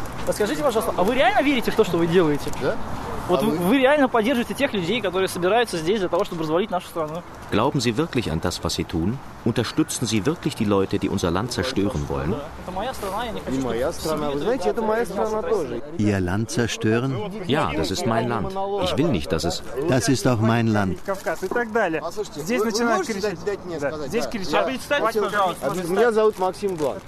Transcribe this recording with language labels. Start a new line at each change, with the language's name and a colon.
Russian: Скажите, пожалуйста, а вы реально верите в то, что вы делаете? Вот вы реально поддерживаете тех людей, которые собираются здесь для того, чтобы развалить нашу страну?
German: Glauben Sie wirklich an das, was Sie tun? Unterstützen Sie wirklich die Leute, die unser Land zerstören wollen?
Russian: Это моя страна, я не хочу. Не моя страна, вы знаете, это моя страна тоже.
German: Ihr Land zerstören? Ja, das ist mein Land. Ich will nicht, dass es. Das ist auch mein Land.
Russian: Кавказ и так далее. Здесь начинают кричать. Здесь кричат. Представьте, пожалуйста. Меня зовут Максим Бланк.